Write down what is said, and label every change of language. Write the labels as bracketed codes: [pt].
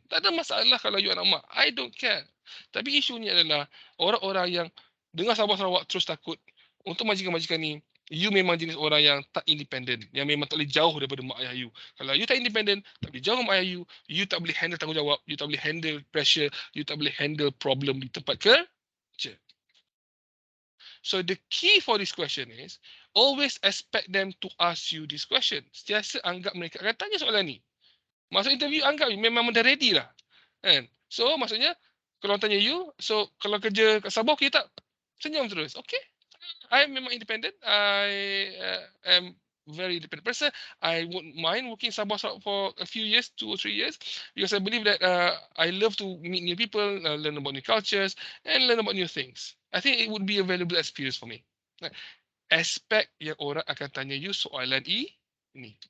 [ms] Tak ada masalah kalau you anak mak. [en] I don't care. [ms] Tapi isunya adalah orang-orang yang dengar Sabah Sarawak terus takut. Untuk majikan-majikan ni, you memang jenis orang yang tak independent. Yang memang tak boleh jauh daripada mak ayah you. Kalau you tak independent, tak boleh jauh dengan mak ayah you tak boleh handle tanggungjawab, you tak boleh handle pressure, you tak boleh handle problem di tempat kerja. [en] So the key for this question is always expect them to ask you this question. [ms] Sentiasa anggap mereka akan tanya soalan ni. Masuk interview anggap memang dah ready lah. Kan? So maksudnya kalau tanya you, so kalau kerja kat Sabah okay tak? Senyum terus. Okay. I memang independent. [en] I am very independent person. I wouldn't mind working in Sabah for a few years, 2 or 3 years, because I believe that I love to meet new people, learn about new cultures, and learn about new things. I think it would be a valuable experience for me. [ms] Aspek yang orang akan tanya you soalan ini.